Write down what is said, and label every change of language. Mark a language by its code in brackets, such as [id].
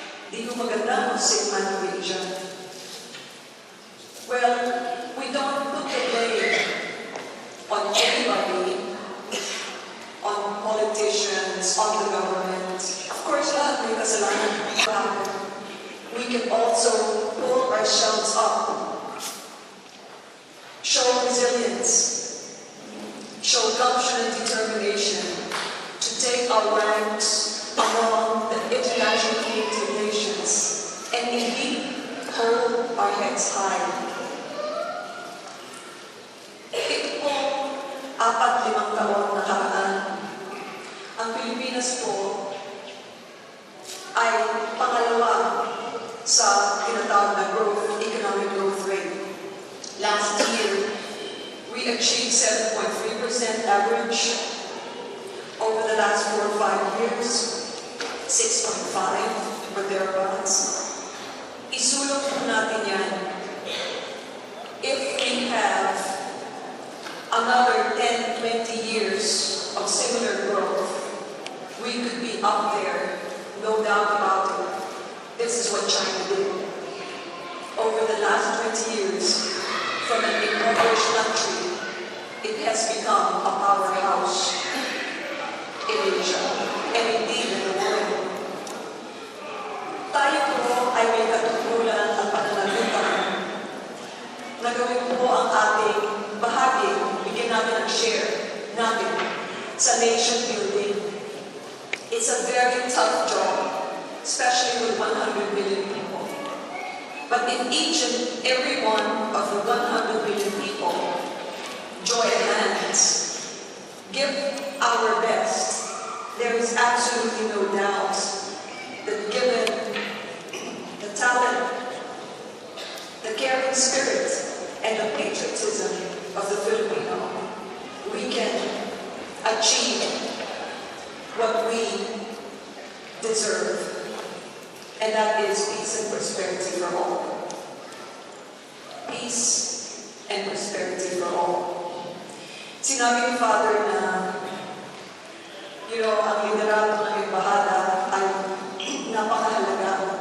[tl] Di ko maganda ang [en] sick man of Asia. Well, we don't put the blame on anybody, on politicians, on the government. Of course, [tl] lahat may kasalanan. [en] We can also pull ourselves up, show resilience, show gumption and determination to take our ranks among the international community of nations and indeed hold our heads high. [tl] Ito po, 4-5 taon nakaraan, ang Pilipinas po ay pangalawa sa tinatawag na [en] economic growth rate. Last year, we achieved 7.3% average. Over the last 4 or 5 years, 6.5 or thereabouts. [tl] Isulong po natin yan. [en] If we have another 10, 20 years of similar growth, we could be up there, no doubt about it. This is what China did. Over the last 20 years, from an impoverished country, it has become a powerhouse in Asia, and indeed in the world. [tl] Tayo po ay may katutulan at pananagutan na gawin po ang ating bahagi, bigyan natin ang share natin sa nation building. [en] It's a very tough job, especially with 100 million people. But if each and every one of the 100 million people join hands, give our best, there is absolutely no doubt that given the talent, the caring spirit, and the patriotism of the Filipino, we can achieve what we deserve, and that is peace and prosperity for all. Peace and prosperity for all. [tl] Sinabi ni Father na ang liderato ng embahada ay napakahalaga.